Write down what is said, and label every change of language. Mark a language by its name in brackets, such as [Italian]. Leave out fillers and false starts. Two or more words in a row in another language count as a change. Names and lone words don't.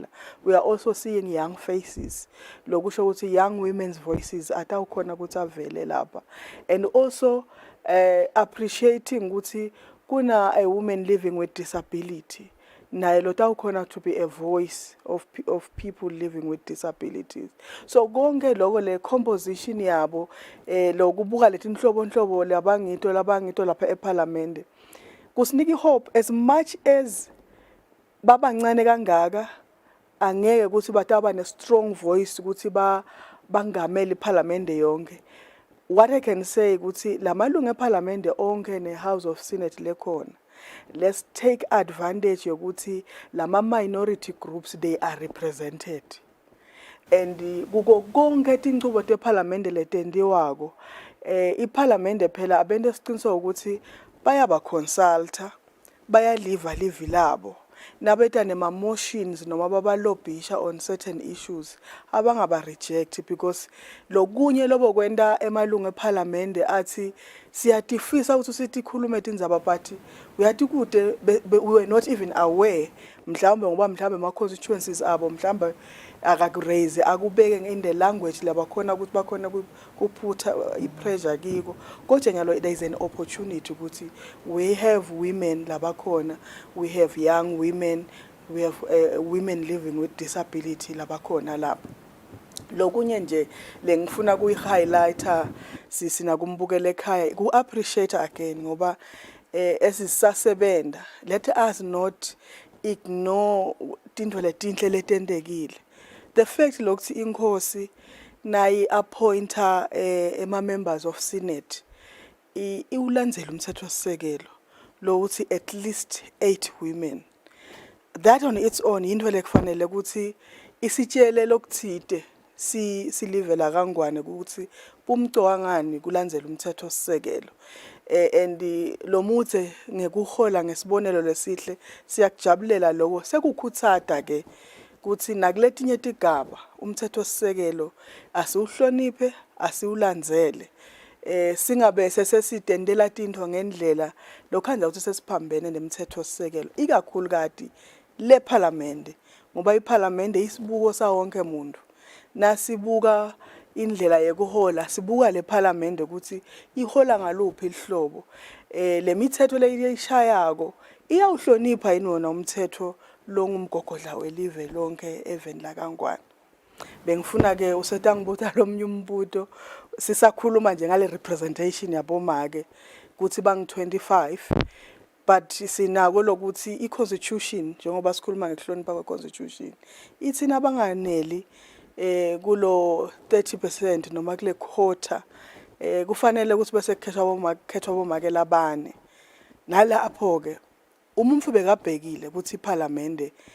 [English] We are also seeing young faces [Swati] lokusho ukuthi [English] young women's voices [Swati] atawukhona ukuthi avele lapha [English] and also appreciating [Swati] ukuthi kuna [English] a woman living with disability [Swati] naye lotawukhona [English] to be a voice of people living with disabilities. [Swati] So konke lokho le composition yabo lokubuka lethi inhlobo labangito lapha eParliament kusiniki hope [English] as much as [Swati] babancane kangaka angeke ukuthi bataba ne [English] strong voice [Swati] ukuthi bangameli iParliament yonke. [English] What I can say [Swati] ukuthi lamalungu eParliament onke neHouse of Senate lekhona, [English] let's take advantage [Swati] yokuthi lama [English] minority groups they are represented. [Swati] And kuko konke tinchubo teParliament letendiwako iParliament phela abende siqiniswa ukuthi bayaba consulta bayaliva livi labo nabeta nema motions noma babalobhisha [English] on certain issues [Swati] abangaba reject because lokunye lobo kwenda emalungu eParliament athi siyatifisa ukuthi sithi khulume tindzaba but uyathi kude [English] we were not even aware [Swati] mhlawumbe ngoba mhlawumbe ama constituencies abo mhlawumbe akakuraise akubeke [English] in the language [Swati] labakhona ukuthi bakhona kuphutha ipressure kiko kodwa nyalo [English] there is an opportunity [Swati] ukuthi [English] we have women [Swati] labakhona, [English] we have young women, we have women living with disability [Swati] labakhona lapho. Lokunye nje lengifuna kuyi-highlighter sisina kumbukela ekhaya ku-appreciate again ngoba esisasebenda [English] let us not ignore [Swati] tinto letinhle letendekile. [English] The fact [Swati] lokuthi inkosi nayi appointa ema-members of Senate iwulandzela umthethosisekelo lokuthi [English] at least 8 women. That on its own [Swati] into lekufanele ukuthi isitshele lokuthide silivela kangwane ukuthi bumcwangani kulandzela umthethosisekelo. And lo muthe ngekuhola ngesibonelo lesihle siyakujabulela lokho sekukhuthata ke kuthi nakuletinye tigaba umthethosisekelo asiuhloniphe asiulandzele singabe sesitendela tinto ngendlela lokhanza ukuthi sesiphambene nemthethosisekelo ikakhulu kati le Parliament ngoba iParliament isibuko sawonke umuntu nasibuka indlela yekuhola sibuka le Parliament ukuthi ihola ngaluphi ihlobo le mithetho leyishayako iyawuhlonipha yini wona umthetho longumgogodla welive lonke even la kangwane. Bengifuna ke usetangibuta lomnye umbuto sisakhuluma nje ngale representation yabomake kuthi bang 25 but sinako lokuthi iconstitution njengoba sikhuluma ngekuhlonipha kweconstitution ithi nabanganeli kulo 30% noma kule quota kufanele ukuthi bese kukhethwa bomake labane nalapho ke umuntu bekabhekile ukuthi iParliament